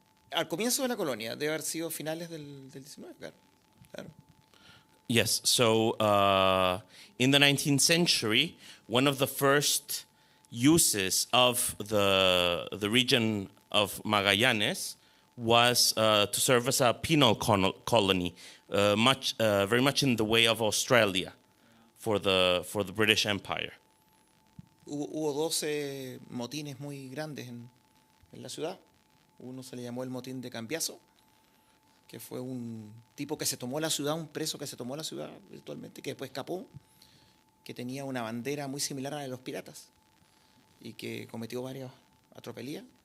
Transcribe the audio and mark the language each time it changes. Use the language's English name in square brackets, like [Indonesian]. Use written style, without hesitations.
[Spanish] Al comienzo de la colonia, debe haber sido finales del 19, claro. [English] Yes, so in the 19th century, one of the first uses of the region of Magallanes was to serve as a penal colony, very much in the way of Australia for the British Empire. [Spanish] Hubo 12 motines muy grandes en la ciudad. Uno se le llamó el motín de Cambiaso, que fue un tipo que se tomó la ciudad, un preso que se tomó la ciudad virtualmente, que después escapó, que tenía una bandera muy similar a la de los piratas y que cometió varias atropelías.